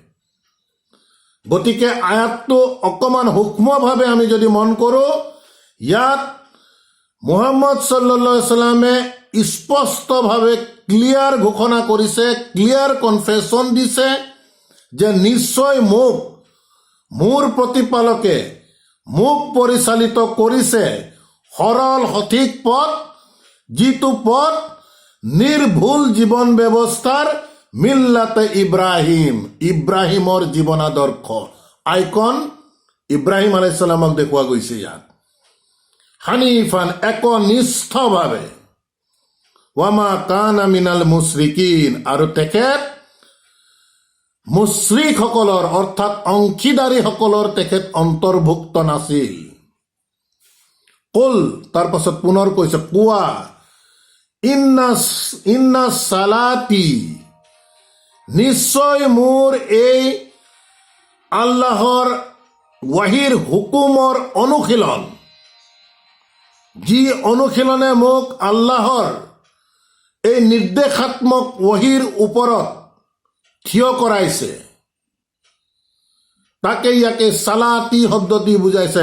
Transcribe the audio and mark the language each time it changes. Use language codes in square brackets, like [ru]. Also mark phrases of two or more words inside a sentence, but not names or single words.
[as] গতিকে আয়াতটো অকণমান সূক্ষ্মভাৱে আমি যদি মন কৰোঁ, ইয়াত মুহাম্মদ [ar] صلى الله عليه [as] ওয়াসাল্লামে স্পষ্টভাৱে ক্লিয়াৰ ঘোষণা কৰিছে, [en] clear confession [as] দিছে যে নিশ্চয় মোক, মোৰ প্ৰতিপালকে মোক পৰিচালিত কৰিছে সৰল সঠিক পথ, যিটো পথ নিৰ্ভুল জীৱন ব্যৱস্থাৰ, [ar] ملة إبراهيم, [as] ইব্ৰাহিমৰ জীৱন আদৰ্শ, আইকন ইব্ৰাহিম [ar] عليه السلام [as] দেখুওৱা গৈছে ইয়াত। হানিফান, একনিষ্ঠভাৱে, [ar] وما كان من المشركين, [as] আৰু তেখেত মুশ্ৰিকসকলৰ অৰ্থাৎ অংশীদাৰীসকলৰ তেখেত অন্তৰ্ভুক্ত নাছিল। কুল, তাৰ পাছত পুনৰ কৈছে কোৱা, ইন্না সালাতি, নিশ্চয় মোৰ এই আল্লাহৰ ৱাহিৰ হুকুমৰ অনুশীলন, যি অনুশীলনে মোক আল্লাহৰ এই নিৰ্দেশাত্মক ৱহীৰ ওপৰত থিয় কৰাইছে, তাকে ইয়াকে সালাতি শব্দটি বুজাইছে।